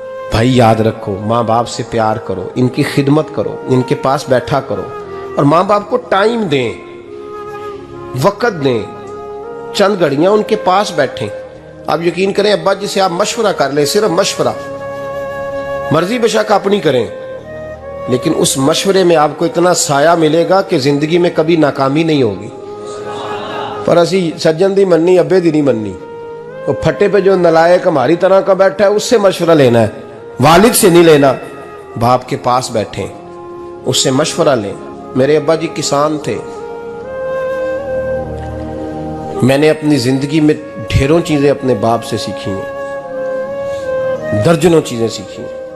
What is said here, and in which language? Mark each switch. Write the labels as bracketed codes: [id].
[ur] بھائی یاد رکھو، ماں باپ سے پیار کرو، ان کی خدمت کرو، ان کے پاس بیٹھا کرو، اور ماں باپ کو ٹائم دیں، وقت دیں، چند گھڑیاں ان کے پاس بیٹھیں. آپ یقین کریں ابا جی سے آپ مشورہ کر لیں، صرف مشورہ، مرضی بے شک اپنی کریں، لیکن اس مشورے میں آپ کو اتنا سایہ ملے گا کہ زندگی میں کبھی ناکامی نہیں ہوگی. [pa] پر اسی سجن دی مننی ابے دی نہیں مننی. [ur] وہ پھٹے پہ جو نلائق ہماری طرح کا بیٹھا ہے اس سے مشورہ لینا ہے، والد سے نہیں لینا. باپ کے پاس بیٹھیں، اس سے مشورہ لیں. میرے ابا جی کسان تھے، میں نے اپنی زندگی میں ڈھیروں چیزیں اپنے باپ سے سیکھی ہیں، درجنوں چیزیں سیکھی ہیں.